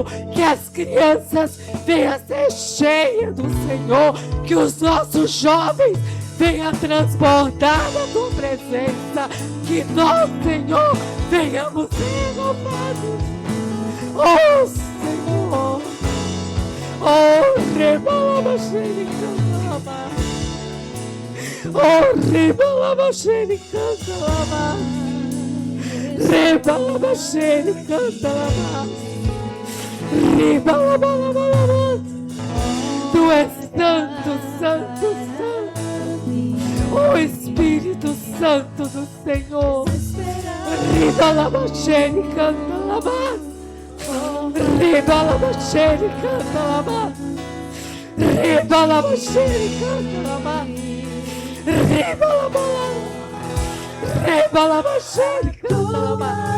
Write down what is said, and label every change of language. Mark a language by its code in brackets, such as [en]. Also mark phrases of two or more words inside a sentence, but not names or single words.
[pt] Que as crianças venham ser cheias do Senhor. Que os nossos jovens venha transbordar na tua presença. Que nós, Senhor, venhamos renovados. Oh, Senhor. Oh, rebalabaxericandalama. Oh, rebalabaxericandalama. Rebalabaxericandalama. Rebalabalama. Tu és santo, santo, santo. O Espírito Santo do Senhor. Rebalabaxericandalama. Rebalabaxericandalama. Rebalabaxericandalama. Rebalabaxericandalama.